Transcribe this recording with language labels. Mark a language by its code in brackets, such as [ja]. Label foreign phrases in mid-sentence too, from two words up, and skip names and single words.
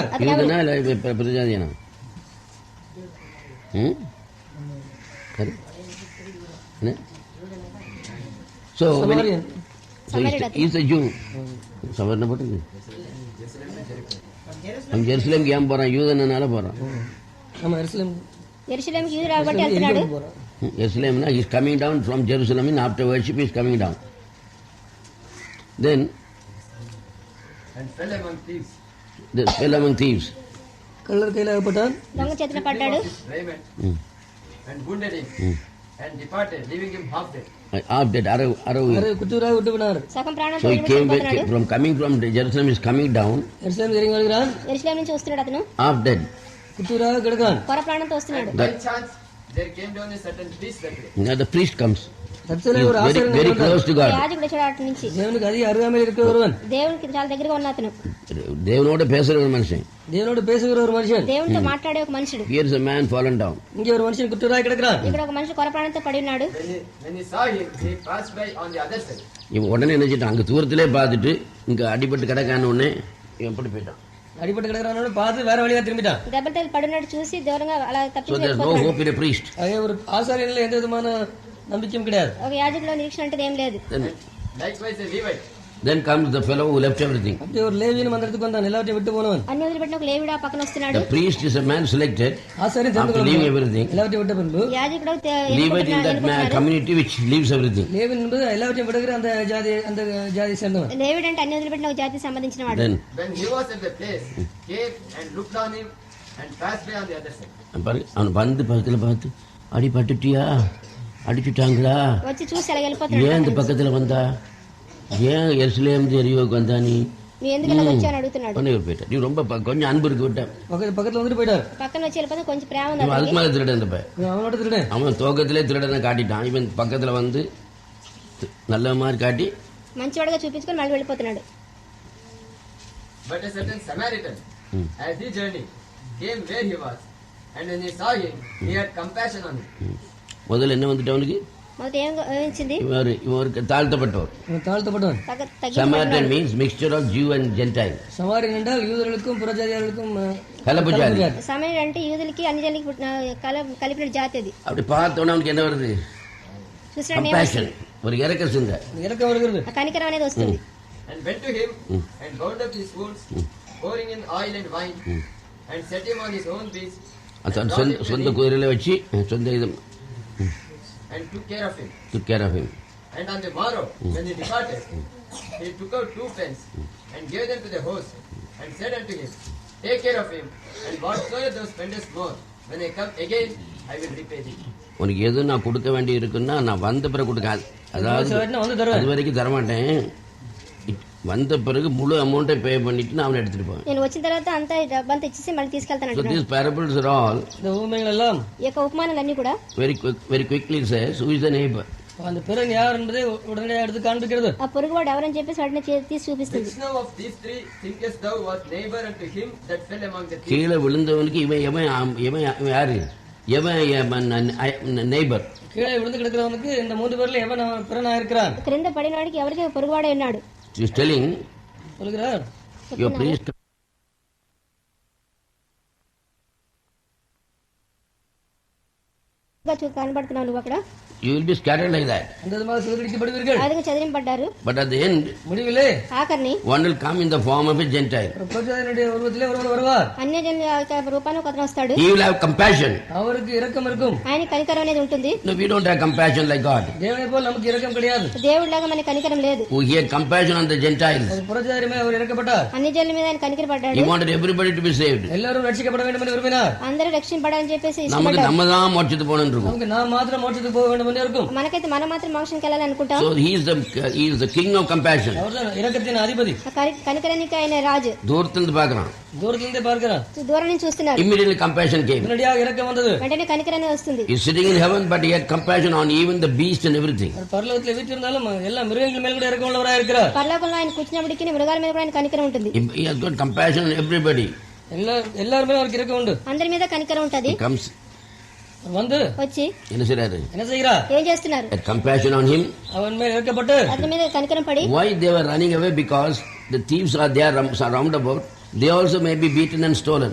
[ta] யூதனா இல்ல பிரஜாதியானா? சரி. என்ன? [en] So when he's a Jew. [ta] சவர்ண போட்டு அவன் ஜெருசலேமுக்கு ஏன் போறான்? யூதனால போறான். ஆமா, [te] యెరూషలేముకి యూదుడు కాబట్టి వెళ్తున్నాడు. [en] Jerusalem, he's coming down from Jerusalem, and after worship he's coming down. Then And fell among thieves. they fell among thieves. [ta] கள்ளர் கையில் அகப்பட்டான். [te] దొంగ చేతిలో పడ్డాడు. [en] Raiment and wounded him and departed, leaving him half dead. Half dead, arav. [ta] அவரை குற்றவாளியாக விட்டு போனார். [te] సగం ప్రాణం [en] So he coming from Jerusalem, is coming down, [ta] எருசலேம் இறங்கி வருகிறான். [te] యెరూషలేం నుంచి వస్తున్నాడు అతను. [en] half dead. [ta] குற்றவாளியாக கிடக்கான். [te] కొర ప్రాణంతో వస్తున్నాడు. [en] By chance, there came down a certain priest that day. Now the priest comes. [ta] தற்செயலாக ஒரு [en] He's [ta] ஆசாரியன் [en] very [ta] வந்தான். [en] close to God. [te] యాజకుడు వచ్చాడు అటు నుంచి. [ta] தேவனுக்கு அதிக அருகாமையில் இருக்கிற ஒருவன். [te] దేవునికి చాలా దగ్గరగా ఉన్న అతను. [ta] தேவனோட பேசுற ஒரு மனுஷன். தேவனோடு பேசுகிற ஒரு மனுஷன். [te] దేవునితో మాట్లాడే ఒక మనుషుడు. [en] Here is a man fallen down. [ta] இங்கே ஒரு மனுஷன் குற்றவாளியாக கிடக்கிறான். [te] ఇక్కడ ఒక మనిషి కొర ప్రాణంతో పడి ఉన్నాడు. [en] When he saw him, he passed by on the other side. [ta] இவன் உடனே நினைச்சிட்டான், அங்க தூரத்திலே பார்த்துட்டு இங்க அடிபட்டு கிடக்கான உடனே இவன் எப்படி போயிட்டான். அடிபட்டு கிடக்கிறானோடு பார்த்து வேற வழியாக திரும்பிட்டான். [te] దెబ్బలు పడినట్టు చూసి దూరంగా అలా So తప్పించి [en] there is no hope in a priest. [ta] அதே ஒரு ஆசாரியனில் எந்த விதமான நம்பிக்கையும் கிடையாது. [te] ఒక యాజకులో నిరీక్షణ అంటే ఏం లేదు. [en] Likewise, a Levite. Then comes the fellow who left everything. [ta] அப்படியே ஒரு லேவியன் அந்த இடத்துக்கு வந்தான், எல்லாத்தையும் விட்டு போனவன். [te] అన్ని వదిలిపెట్టిన ఒక లేవిడా పక్కన వస్తున్నాడు. [en] The priest is a man selected [ta] ஆசாரியன் [en] after [ta] தெரிந்து [en] leaving [ta] கொள்ளும் [en] everything. [ta] எல்லாத்தையும் விட்ட பின்பு [te] యాజకుడు [en] Levite in that community which leaves everything. [ta] லேவியன் என்பது எல்லாவற்றையும் விடுகிற அந்த ஜாதி சேர்ந்தவன். [te] లేవిడు అంటే అన్ని వదిలిపెట్టిన ఒక జాతికి సంబంధించిన వాడు. [en] Then When he was at the place, came and looked on him and passed by on the other side. [ta] அவன் வந்து பக்கத்துல பார்த்து அடிபட்டுட்டியா, அடிச்சுட்டாங்களா, [te] వచ్చి చూసి అలా [ta] ஏன் [te] వెళ్ళిపోతున్నాడు. [ta] இந்த பக்கத்துல வந்தா, ஏன் எருசலேம் எரியோக்கு வந்தா நீ [te] నువ్వు ఎందుకు ఇలా వచ్చావు అని అడుగుతున్నాడు. [ta] பண்ணி போயிட்ட. நீ ரொம்ப கொஞ்சம் அன்பு இருக்கு விட்டேன். பக்கத்துல வந்துட்டு போயிட்டார். [te] పక్కన వచ్చి వెళ్ళిపోతే కొంచెం ప్రేమ ఉంది [ta] இவன் அதுக்கு [te] అతనికి. [ta] மேல திருடன் இந்த பையன். இவன் அவனோட திருடன். அவன் துவக்கத்திலே திருடனை காட்டிட்டான். இவன் பக்கத்துல வந்து நல்ல மாதிரி காட்டி [te] మంచివాడుగా చూపించుకొని మళ్ళీ వెళ్ళిపోతున్నాడు. [en] But a certain Samaritan, as he journeyed, came where he was, And when he saw him, he had compassion on him. [ta] முதல்ல என்ன வந்துட்டு அவனுக்கு? [te] మొదట ఏం వచ్చింది? [ta] இவருக்கு தாழ்த்தப்பட்டவர். இவன் தாழ்த்தப்பட்டவன். [en] Samaritan means mixture of Jew and Gentile. [ta] சமாரியன் என்றால் யூதர்களுக்கும் புறஜாதியார்களுக்கும் கலப்புஜாதி. [te] సమరయుడు అంటే యూదులకి అన్ని జనులకి కలిపిన జాతి అది. [ta] அப்படி பார்த்தோன்னா அவனுக்கு என்ன வருது? Compassion. ஒரு இரக்க சிந்தை. இரக்கம் வருகிறது. [te] కనికరం అనేది వస్తుంది. [en] And went to him and bound up his wounds, pouring in oil and wine, and set him on his own beast. [ta] சொந்த குதிரையில வச்சு சொந்த இது [en] and took care of him. Took care of him. And on the morrow, when he departed, he took out 2 pence and gave them to the host, and said unto him, Take care of him, and whatsoever thou spendest more, when I come again, I will repay thee. [ta] உனக்கு எது நான் கொடுக்க வேண்டி இருக்குன்னா நான் வந்த பிறகு கொடுக்காது, அதாவது அது வரைக்கும் தரமாட்டேன், வந்த பிறகு முழு [en] amount pay [ta] பண்ணிட்டு நான் அவனை எடுத்துட்டு போவேன். [te] నేను వచ్చిన తర్వాత అంతా డబ్బంతా ఇచ్చేసి మళ్ళీ తీసుకెళ్తాను So అంటున్నాడు. [en] these parables are all [ta] இந்த உவமைகள் எல்லாம் [te] ఈ యొక్క ఉపమానాలన్నీ కూడా [en] very quickly says who is the neighbor. [ta] அந்த பிறன் யார் என்பதை உடனடியாக எடுத்து காண்பிக்கிறது. [te] ఆ పొరుగువాడు ఎవరని చెప్పేసి వాటిని తీసి చూపిస్తుంది. [en] Which now of these 3 thinkest thou was neighbor unto him that fell among the thieves? [ta] கீழே விழுந்தவனுக்கு இவன் யாரு? நெய்பர். கீழே விழுந்து கிடக்கிறவனுக்கு இந்த 3 பேர்ல எவன் பிறனா இருக்கிறான்? [te] క్రింద పడినవాడికి ఎవరికి పొరుగువాడే ఉన్నాడు. [en] He is telling [ta] சொல்கிறார், [en] your priest [te] కనబడుతున్నావు నువ్వు అక్కడ. [en] you will be scattered like that. [ta] அந்த விதமாக சிதறடிக்கப்படுவீர்கள். [te] அதுக்கு చదిరింపడ్డారు. [en] But at the end, [ta] முடிவிலே [te] ఆఖరిని [en] one will come in the form of a Gentile. [ta] புறஜாதியினுடைய உருவத்திலே ஒருவர் வருவார். [te] అన్యజనుల యొక్క రూపాన్ని ఒకతను వస్తాడు. [en] He will have compassion. [ta] அவருக்கு இரக்கம் இருக்கும். [te] ఆయన కనికరం అనేది ఉంటుంది. [en] No, we don't have compassion like God. [ta] தேவனை போல் நமக்கு இரக்கம் கிடையாது. [te] దేవుడిలాగా మనకి కనికరం లేదు. [en] He had compassion on the Gentiles. [ta] புறஜாதியுமே அவர் இறக்கப்பட்டார். [te] అన్యజనుల మీద ఆయన కనికరపడ్డాడు. [en] He wanted everybody to be saved. [ta] எல்லாரும் ரட்சிக்கப்பட வேண்டும் என்று விரும்பினார். [te] అందరూ రక్షింపడాలని చెప్పేసి [ta] நமக்கு [te] ఇష్టపడ్డారు. [ta] நம்ம தான் மோட்சத்துக்கு போகணும்னு இருக்கும். நமக்கு நாம் மாத்திரம் மோட்சத்துக்கு போக வேண்டும் என்று இருக்கும். [te] మనకైతే మనం మాత్రం మోక్షానికి వెళ్ళాలని అనుకుంటాం. [en] So he is the king of compassion. [ta] அவர்தான் இரக்கத்தின் அதிபதி. [te] కనికరానికి ఆయన రాజు. [ta] தூரத்திலிருந்து பார்க்கறான். దూరத்திலிருந்தே பார்க்கிறார். [te] దూరం నుంచి చూస్తున్నారు. [en] Immediately compassion came. [ta] உடனடியாக இரக்கம் வந்தது. [te] వెంటనే కనికరం వస్తుంది. [en] He is sitting in heaven, but he had compassion on even the beast and everything. [ta] அவர் பரலோகத்தில் வீற்றிருந்தாலும் எல்லா மிருகங்கள் மேல் கூட இரக்கம் உள்ளவராக இருக்கிறார். [te] పరలోకంలో ఆయన కూర్చున్నప్పటికీ మృగాల మీద కూడా ఆయన కనికరం ఉంటుంది. [en] He has got compassion on everybody. [ta] எல்லாருமே அவருக்கு இரக்கம் உண்டு. [te] అందరి మీద కనికరం ఉంటది. [en] He comes. [ta] வந்து [te] వచ్చి [ta] என்ன செய்றாரு? என்ன செய்கிறார்? [te] ఏం చేస్తున్నారు? [en] Had compassion on him. [ta] அவன் மேல் இரக்கப்பட்டு [te] అతని మీద కనికరం పడి. [en] Why they were running away? Because the thieves are there round about. They also may be beaten and stolen.